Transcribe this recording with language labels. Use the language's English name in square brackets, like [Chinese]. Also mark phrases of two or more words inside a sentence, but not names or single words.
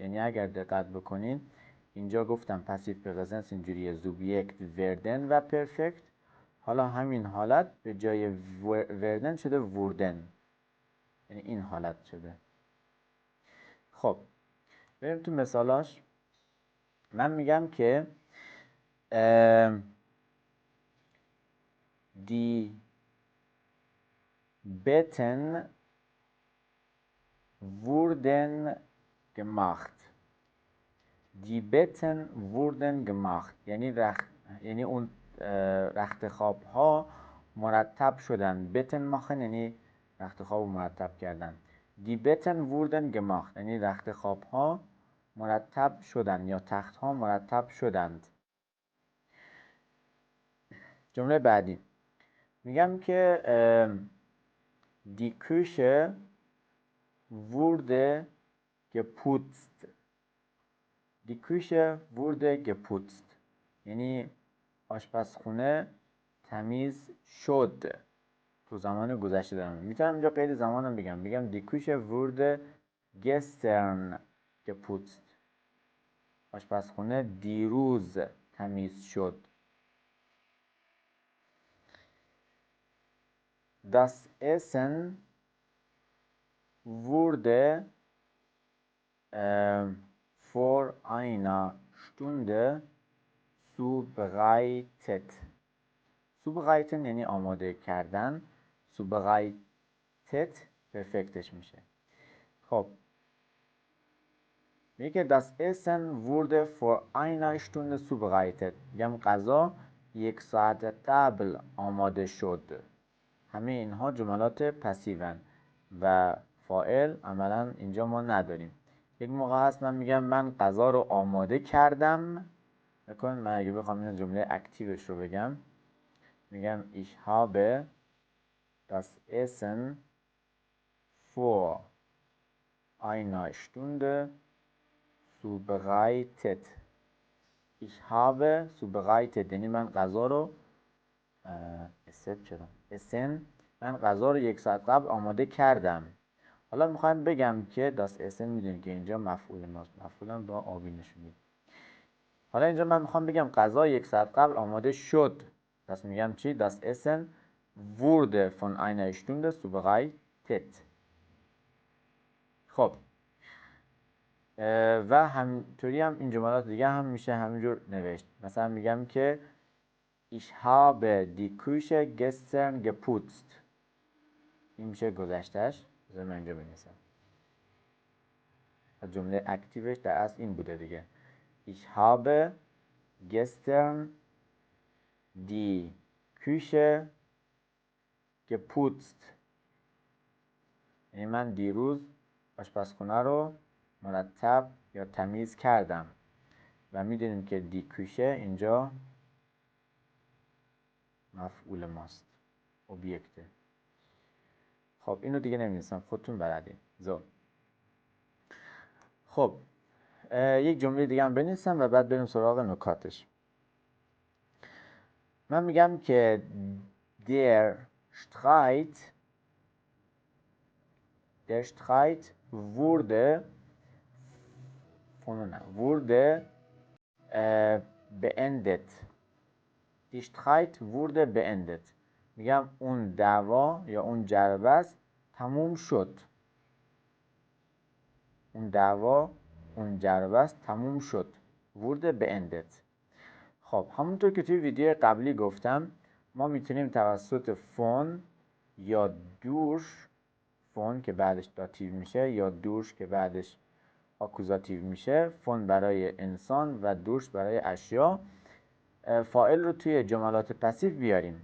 [Persian] یعنی اگر دقت بکنین اینجا گفتم پسیو پرزنس اینجوریه زوبیکت وردن و پرفکت، حالا همین حالت به جای وردن شده ووردن، یعنی این حالت شده. خب بریم تو مثالاش. من میگم که [German] die Betten wurden gemacht. Die Betten wurden gemacht [Persian] یعنی اون رخت خواب ها مرتب شدن. [German] Betten machen [Persian] یعنی رخت خواب مرتب کردن. [German] Die Betten wurden gemacht [Persian] یعنی رخت خواب ها مرتب شدن یا تخت ها مرتب شدند. جمله بعدی میگم که [German] die Küche wurde geputzt. Die Küche wurde geputzt [Persian] یعنی آشپزخونه تمیز شد. تو زمان گذشته دارم. میتونم اینجا قید زمانم بگم [German] die Küche wurde gestern geputzt. [Persian] آشپزخونه دیروز تمیز شد. [German] Das Essen wurde vor einer Stunde zubereitet. [Persian] zubereiten یعنی آماده کردن. zubereitet پرفکتش میشه. خب میگه [German] das Essen wurde vor einer Stunde zubereitet. [Persian] میگم غذا 1 ساعت قبل آماده شد. همه اینها جملات پسیون و فاعل عملا اینجا ما نداریم. یک موقع هست من میگم من غذا رو آماده کردم. بکن من اگه بخوام این جمله اکتیوش رو بگم میگم [German] ich habe das Essen vor einer Stunde zubereitet. ich habe zubereitet [Persian] یعنی من غذا رو من غذا رو 1 ساعت قبل آماده کردم. حالا میخوایم بگم که [German] das Essen [Persian] میدونیم که اینجا مفعول ماست. مفعولم با آبی نشونید. حالا اینجا من میخوام بگم غذا 1 ساعت قبل آماده شد. پس میگم چی؟ [German] das Essen wurde von einer Stunde zubereitet. [Persian] خب و همینطوری هم این جملات دیگه هم میشه همینجور نوشت. مثلا میگم که [German] ich habe die Küche gestern geputzt. [Persian] این میشه گذشتهش. بذار من اینجا بنویسم. جمله اکتیوش در اصل این بوده دیگه. [German] Ich habe gestern die Küche geputzt. [Persian] یعنی من دیروز آشپزخونه رو مرتب یا تمیز کردم. و میدونیم که دی کوشه اینجا مفعول ماست، اوبیکته. خب اینو دیگه نمی‌نویسم، خودتون بلدین. خب یک جمله دیگه هم بنویسم و بعد بریم سراغ نکاتش. من میگم که [German] der Streit wurde beendet. Die Streit wurde beendet. [Persian] میگم اون دعوا یا اون جربست تموم شد. اون دعوا اون جربست تموم شد. [German] wurde beendet. [Persian] خب همونطور که توی ویدیو قبلی گفتم ما میتونیم توسط فون یا دوش، فون که بعدش داتیو میشه یا دوش که بعدش آکوزاتیو میشه، فون برای انسان و دوش برای اشیا، فاعل رو توی جملات پسیو بیاریم.